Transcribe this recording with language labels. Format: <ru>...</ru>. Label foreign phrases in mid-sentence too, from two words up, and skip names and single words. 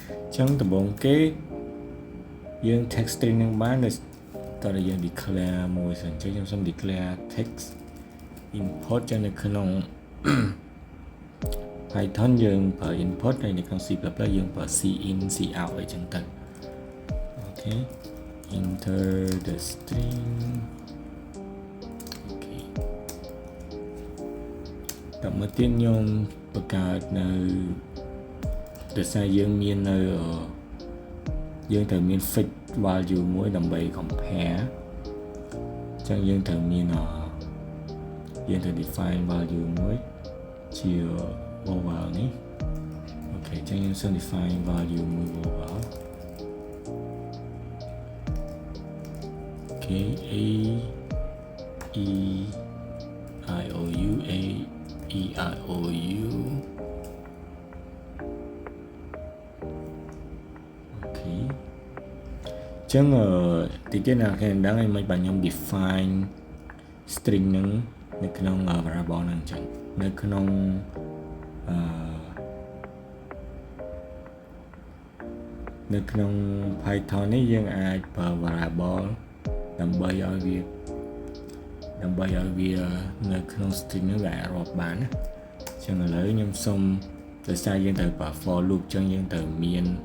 <km>ចឹងដំបូងគេយើង</km> <en>text string</en> <km>នឹងបានតែយើង declare មួយសិនចឹងខ្ញុំសូម</km> <en>declare text import</en> <km>ចឹងនៅក្នុង Python យើងប្រើ input ហើយនៅក្នុង C++ យើងប្រើ cin cout អីចឹងទៅអូខេ</km> <en>enter the string</en> <km>អូខេតមកទៀតខ្ញុំបង្កើតនៅដោយសារយើងមាននៅយើងត្រូវមាន</km> <en>fix value</en> <km>មួយដើម្បី compare ចឹងយើងត្រូវមានយើងត្រូវ</km> <en>define value</en> <km>មួយជា vowel នេះអូខេចឹងយើងសូម</km> <en>define value</en> <km>មួយ vowel អូខេ a e i o u a e i o u អូខេចឹងទីទៀតណាគេដឹងឲ្យមិនបានខ្ញុំ</km> <en>define string</en> <km>ហ្នឹងនៅក្នុង variable ហ្នឹងចឹងនៅក្នុង នៅក្នុង Python នេះយើងអាចប្រើ variable ដើម្បីឲ្យវានៅក្នុង string ហ្នឹងវាអាចរាប់បានណាចឹងឥឡូវខ្ញុំសុំដោយសារយើងត្រូវប្រើ</km> <en>for loop</en> <km>ចឹងយើងត្រូវមាន</km>